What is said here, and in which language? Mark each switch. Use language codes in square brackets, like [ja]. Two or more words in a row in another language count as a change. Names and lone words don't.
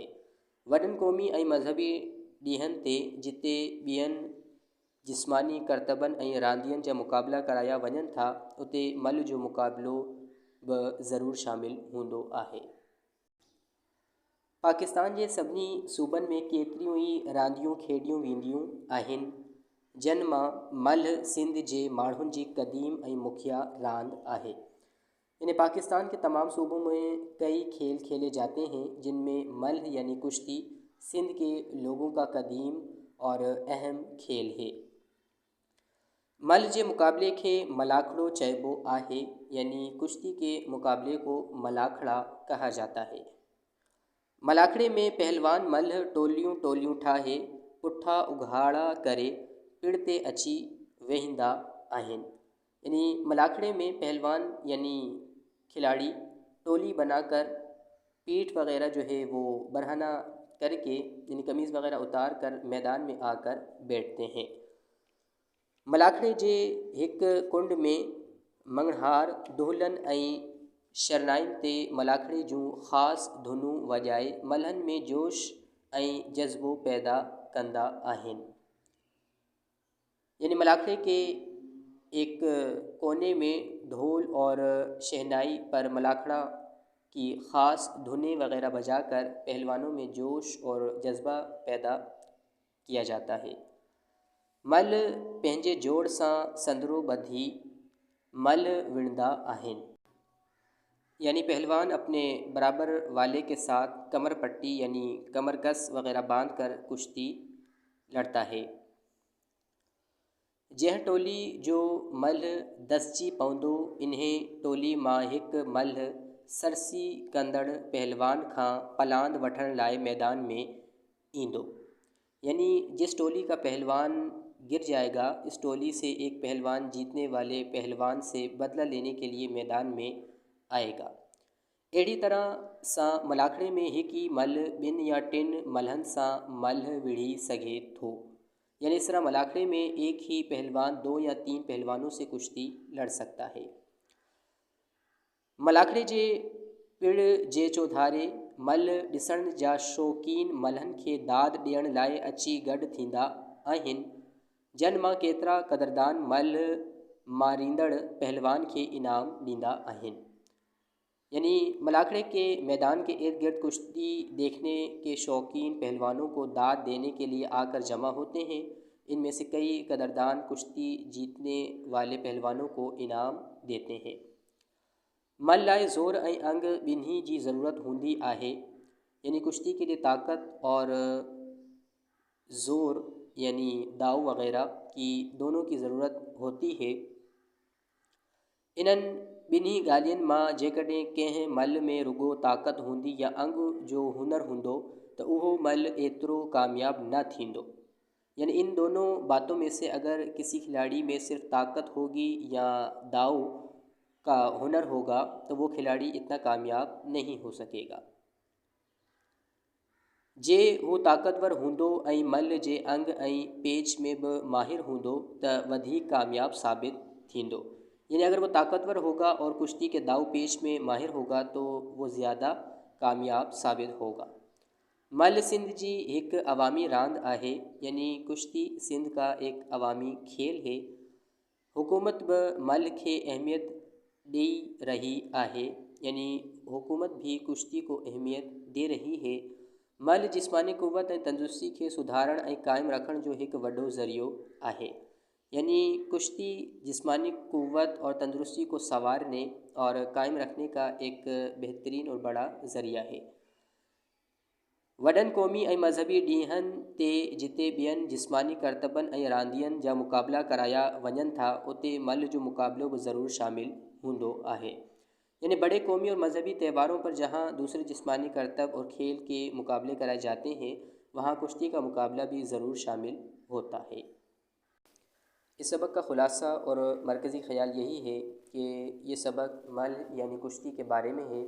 [sd] वॾनि क़ौमी ऐं मज़हबी ॾींहंनि ते जिते ॿियनि जिस्मानी करतबनि ऐं रांदियुनि जा मुक़ाबला कराया वञनि था, उते मल्ह जो मुक़ाबिलो बि ज़रूरु शामिलु हूंदो आहे। पाकिस्तान जे सभिनी सूबनि में केतिरियूं ई रांदियूं खेॾियूं वेंदियूं आहिनि। जन मां मल्ह सिंध जे माण्हुनि जी क़दीम ऐं मुखिया रांदि आहे। [ur] یعنی پاکستان کے تمام صوبوں میں کئی کھیل کھیلے جاتے ہیں، جن میں ملھ یعنی کشتی سندھ کے لوگوں کا قدیم اور اہم کھیل ہے. [sd] मल्ह जे मुकाबले खे मलाखड़ो चइबो आहे, [ur] یعنی کشتی کے مقابلے کو ملاکھڑا کہا جاتا ہے. [sd] मलाखड़े में पहलवान मल्ह टोलियूं टोलियूं ठाहे पुठा उघाड़ा करे पिड़ ते अची वेहींदा आहिनि। [ur] یعنی ملاکھڑے میں پہلوان یعنی کھلاڑی ٹولی بنا کر پیٹھ وغیرہ جو ہے وہ برہنہ کر کے یعنی قمیض وغیرہ اتار کر میدان میں آ کر بیٹھتے ہیں. [sd] मलाखड़े जे हिक कुंड में मंगणहार ढोलनि ऐं शरनाइनि ते मलाखड़े जूं ख़ासि धुनूं वॼाए मल्हनि में जोश ऐं जज़्बो पैदा कंदा आहिनि। [ur] یعنی ملاکھڑے کے ایک کونے میں ڈھول اور شہنائی پر ملاکھڑا کی خاص دھنیں وغیرہ بجا کر پہلوانوں میں جوش اور جذبہ پیدا کیا جاتا ہے. [sd] मल्ह पंहिंजे जोड़ सां संदरो ॿधी मल्ह विणंदा आहिनि। [ur] یعنی پہلوان اپنے برابر والے کے ساتھ کمر پٹی یعنی کمر کس وغیرہ باندھ کر کشتی لڑتا ہے. [sd] जंहिं टोली जो मल्ह दसिजी पवंदो, इन्हें टोली मां हिकु मल्ह सरसी कंदड़ पहलवान खां पलांद वठण लाइ मैदान में ईंदो। [ur] یعنی جس ٹولی کا پہلوان گر جائے گا، اس ٹولی سے ایک پہلوان جیتنے والے پہلوان سے بدلہ لینے کے لیے میدان میں آئے گا. [sd] अहिड़ी तरह सां मलाखड़े में हिकु ई मल्ह ॿिनि या टिनि मल्हनि सां मल्ह विढ़ी सघे थो। [ur] یعنی اس طرح ملاکھڑے میں ایک ہی پہلوان 2 یا 3 پہلوانوں سے کشتی لڑ سکتا ہے. [sd] मलाखड़े जे पिड़ जे चौधारे मल्ह ॾिसण जा शौक़ीन मल्हनि खे दाद ॾियण लाइ अची गॾु थींदा आहिनि। जन मां केतिरा क़दरदान मल्ह मारींदड़ पहलवान खे इनाम ॾींदा आहिनि। [ur] یعنی ملاکھڑے کے میدان کے ارد گرد کشتی دیکھنے کے شوقین پہلوانوں کو داد دینے کے لیے آ کر جمع ہوتے ہیں. ان میں سے کئی قدردان کشتی جیتنے والے پہلوانوں کو انعام دیتے ہیں. [sd] मल लाए ज़ोर ऐं अंग ॿिन्ही जी ज़रूरत हूंदी आहे। [ur] یعنی کشتی کے لیے طاقت اور زور یعنی داؤ وغیرہ کی دونوں کی ضرورت ہوتی ہے. [sd] इन्हनि ॿिन्ही ॻाल्हियुनि मां जेकॾहिं कंहिं मल में रुगो ताक़त हूंदी या अंग जो हुनर हूंदो त उहो मल एतिरो कामयाब न थींदो। [ur] یعنی ان دونوں باتوں میں سے اگر کسی کھلاڑی میں صرف طاقت ہوگی یا داؤ کا ہنر ہوگا تو وہ کھلاڑی اتنا کامیاب نہیں ہو سکے گا. [sd] जे वो ताक़तवर हूंदो ऐं मल जे अंग ऐं पेच में बि माहिर हूंदो त वधीक कामयाब साबित थींदो। [ur] یعنی اگر وہ طاقتور ہوگا اور کشتی کے داؤ پیچ میں ماہر ہوگا تو وہ زیادہ کامیاب ثابت ہوگا. [sd] मल सिंध जी एक अवामी रांद आहे। [ur] یعنی کشتی سندھ کا ایک عوامی کھیل ہے. [sd] हुकूमत बि मल खे अहमियत ॾेई रही आहे। [ur] یعنی حکومت بھی کشتی کو اہمیت دے رہی ہے. [sd] मल जिस्मानी क़ुव्वत ऐं तंदुरुस्ती खे सुधारण ऐं क़ाइमु रखण जो हिकु वॾो ज़रियो आहे। [ur] یعنی کشتی جسمانی قوت اور تندرستی کو سنوارنے اور قائم رکھنے کا ایک بہترین اور بڑا ذریعہ ہے. [sd] वॾनि क़ौमी ऐं मज़हबी ॾींहंनि ते जिते ॿियनि जिस्मानी करतबनि ऐं रांदियुनि जा मुक़ाबला कराया वञनि था उते मल जो मुक़ाबलो भी ज़रूर शामिल हूंदो आहे। [ur] یعنی بڑے قومی اور مذہبی تہواروں پر جہاں دوسرے جسمانی کرتب اور کھیل کے مقابلے کرائے جاتے ہیں وہاں کشتی کا مقابلہ بھی ضرور شامل ہوتا ہے. اس سبق کا خلاصہ اور مرکزی خیال یہی ہے کہ یہ سبق مل یعنی کشتی کے بارے میں ہے.